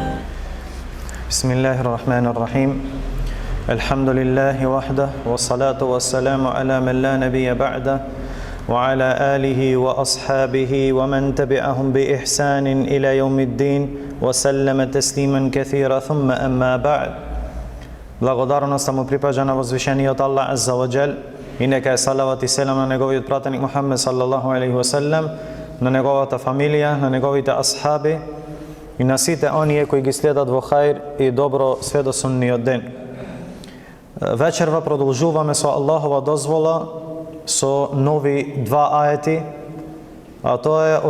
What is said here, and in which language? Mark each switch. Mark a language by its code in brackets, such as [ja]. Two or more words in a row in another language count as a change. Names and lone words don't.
[ar] بسم الله الرحمن الرحيم. الحمد لله وحده والصلاة والسلام على من لا نبي بعده وعلى آله وأصحابه ومن تبعهم بإحسان إلى يوم الدين وسلم تسليما كثيرا ثم أما بعد. [mk] Благодарност му припаѓа на возвишениот Аллах [ar] عز وجل [mk] и нека е салават и селам на неговиот пратеник Мухаммед [ar] صلى الله عليه وسلم, [mk] на неговата фамилија, на неговите асхаби и на сите оние кои ги следат во хаир и добро све до сунниот ден. Вечерва продолжуваме со Аллахова дозвола со нови два ајети, а тоа е